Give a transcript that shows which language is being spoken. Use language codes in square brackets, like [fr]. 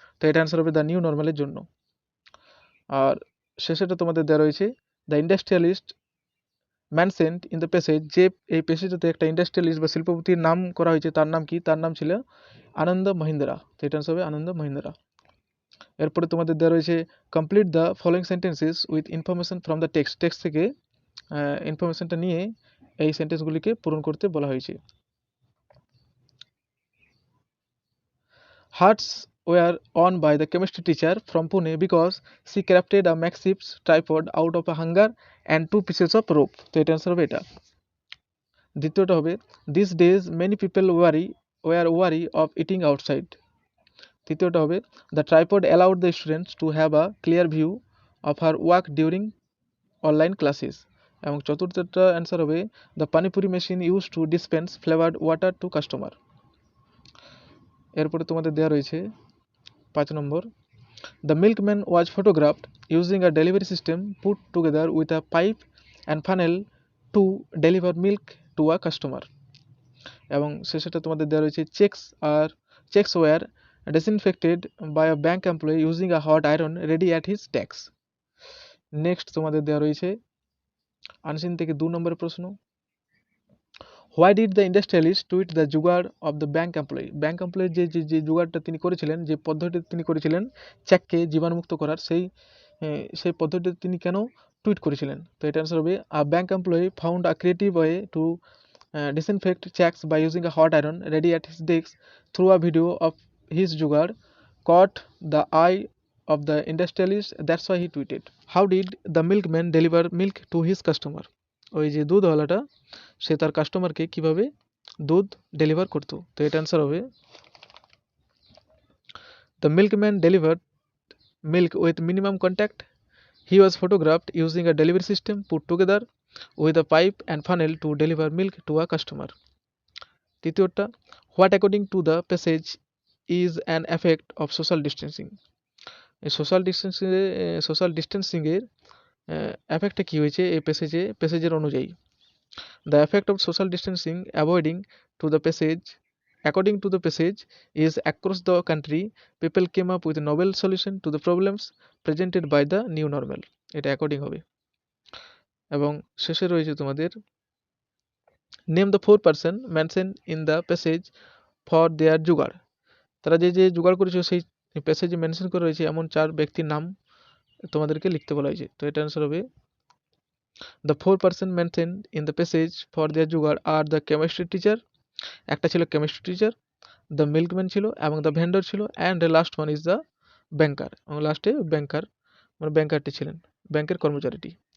[bn] তো এটা অ্যান্সার হবে দ্য নিউ নর্মালের জন্য। আর শেষেটা তোমাদের দেওয়া রয়েছে [en] the industrialist mentioned in the passage, [bn] যে এই প্যাসেজটাতে একটা ইন্ডাস্ট্রিয়ালিস্ট বা শিল্পপতির নাম করা হয়েছে, তার নাম কি, তার নাম ছিল আনন্দ মহিন্দ্রা। তো এটা অ্যান্সার হবে আনন্দ মহিন্দ্রা। এরপরে তোমাদের দেওয়া রয়েছে [en] complete the following sentences with information from the text [bn] থেকে ইনফরমেশনটা নিয়ে এই সেন্টেন্সগুলিকে পূরণ করতে বলা হয়েছে। [en] Hearts were won by the chemistry teacher from Pune because she crafted a makeshift tripod out of a hanger and 2 pieces of rope. [bn] তো এটা অ্যান্সার হবে এটা। দ্বিতীয়টা হবে [en] these days many people were wary of eating outside. [bn] তৃতীয়টা হবে [en] the tripod allowed the students to have a clear view of her work during online classes. [bn] এবং চতুর্থটা answer হবে [en] the panipuri machine used to dispense flavored water to customer. [bn] এরপরে তোমাদের দেওয়া রয়েছে 5 নম্বর [en] The milkman was photographed using a delivery system put together with a pipe and funnel to deliver milk to a customer. [bn] এবং শেষেটা তোমাদের দেওয়া রয়েছে [en] checks were disinfected by a bank employee using a hot iron ready at his desk. [bn] Next তোমাদের দেওয়া রয়েছে unseen থেকে 2 নম্বরের প্রশ্ন [en] why did the industrialist tweet the jugaad of the bank employee, [bn] bank এমপ্লয়ির যে জুগাড়টা তিনি করেছিলেন, যে পদ্ধতি তিনি করেছিলেন চেককে জীবাণুমুক্ত করার, সেই পদ্ধতিতে তিনি কেন টুইট করেছিলেন। তো এটা অ্যান্সার হবে [en] A bank employee found a creative way to disinfect checks by using a hot iron ready at his desk. Through a video of his jugaad caught the eye of the industrialist, that's why he tweeted. How did the milkman deliver milk to his customer? [bn] ওই যে দুধওয়ালাটা সে তার কাস্টমারকে কিভাবে দুধ deliver করতো। তো এটা answer হবে [en] the milkman delivered milk with minimum contact. He was photographed using a delivery system put together with a pipe and funnel to deliver milk to a customer. তৃতীয়টা what according to the passage is an effect of social distancing, [bn] এই social ডিস্টেন্সিংয়ের এফেক্টটা কী হয়েছে এই প্যাসেজের অনুযায়ী। [en] The effect of social distancing avoiding to the passage according to the passage is across the country people came up with a novel solution to the problems presented by the new normal. [bn] এটা according হবে। এবং শেষে রয়েছে তোমাদের [en] name the 4 person mention in the passage for their jugaad, [bn] তারা যে জোগাড় করেছে সেই প্যাসেজে মেনশন করা রয়েছে এমন 4 ব্যক্তির নাম তোমাদেরকে লিখতে বলা হয়েছে। তো এটা অ্যান্সার হবে [en] the 4 person mention in the passage for their jugaad আর the chemistry teacher, [bn] একটা ছিল কেমিস্ট্রি টিচার, [en] the milkman ছিল এবং the vendor ছিল, and the last one is the banker, [bn] এবং লাস্টে ব্যাংকার মানে ব্যাংকারটি ছিলেন, ব্যাংকের কর্মচারীটি।